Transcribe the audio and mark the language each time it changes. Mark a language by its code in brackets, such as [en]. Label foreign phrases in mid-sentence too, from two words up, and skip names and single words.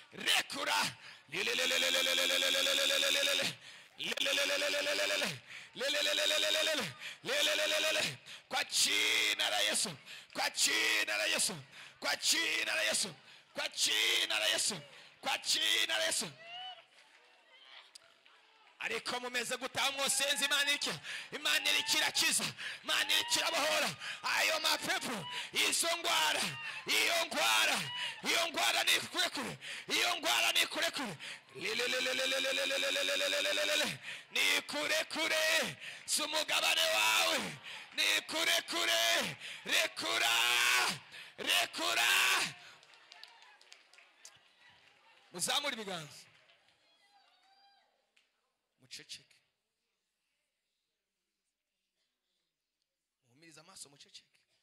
[sw] kwa jina la Yesu kwa jina la Yesu kwa jina la Yesu kwa jina la Yesu kwa jina la Yesu [rn] ariko mumeze gutamwo senzi Imana ikirakiza Imana ikirabohora ayo mapepo iyo ngwara ni kurekure iyo ngwara ni kurekure ni kurekure sumugabane wawe ni kurekure rekura muzamura ibiganza muceceke muhumirize amaso muceceke